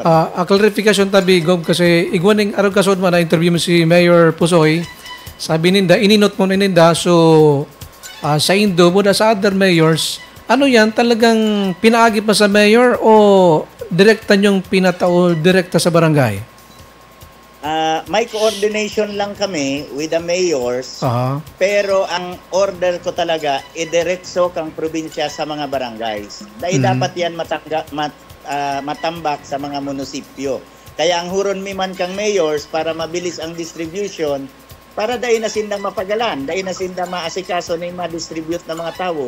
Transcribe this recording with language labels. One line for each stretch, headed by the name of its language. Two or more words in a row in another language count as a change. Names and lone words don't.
Bikol: Clarification tabi, Gob, kasi igwaning araw kasod man na interview mo si Mayor Pusoy, sabi ninda, ininot mo ninda, so sa Indo, muna sa
English: other mayors,
Bikol: ano yan, talagang pinaagip pa sa mayor o direkta niyong pinatao direkta sa barangay? May coordination lang kami
English: with the mayors,
Bikol: pero ang order ko talaga, idiretso kang probinsya sa mga barangays.
Filipino: Dahil dapat yan matambak sa mga munisipyo.
Bikol: Kaya ang huron mi man kang mayors para mabilis ang distribution, para dahil na sindang mapagalan, dahil na sindang maasikaso na yung ma-distribute ng mga tao.